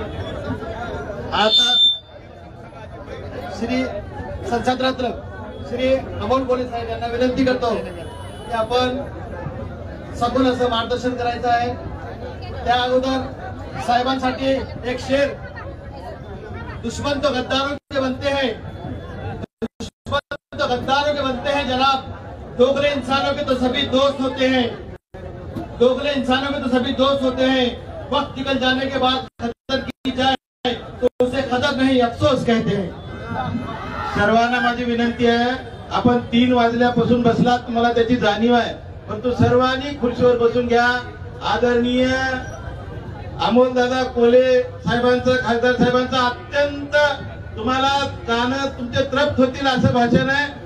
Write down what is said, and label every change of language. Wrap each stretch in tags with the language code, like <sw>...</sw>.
<mr>आता श्री संसद रत्न श्री अमोल कोल्हे साहेब यांना विनंती करतो की आपण सखोल असं मार्गदर्शन करायचं आहे. त्या अगोदर साहेबांसाठी एक शेर.</mr> <hi>दुश्मन तो गद्दारों के बनते हैं, दुश्मन तो गद्दारों के बनते हैं जनाब, दोगले इंसानों के तो सभी दोस्त होते हैं, दोगले इंसानों के तो सभी दोस्त होते हैं. वक्त निकल जाने के बाद खतर की जाए तो उसे खतर नहीं अफसोस कहते हैं.</hi> <mr>सर्वांना माझी विनंती आहे, आपण 3 वाजल्यापासून बसलात, मला त्याची जाणीव आहे, परंतु सर्वांनी खुर्चीवर बसून घ्या. आदरणीय अमोलदादा कोल्हे साहेबांचं, खासदार साहेबांचं अत्यंत तुम्हाला कानं तुमचे तृप्त होतील असं भाषण आहे.</mr>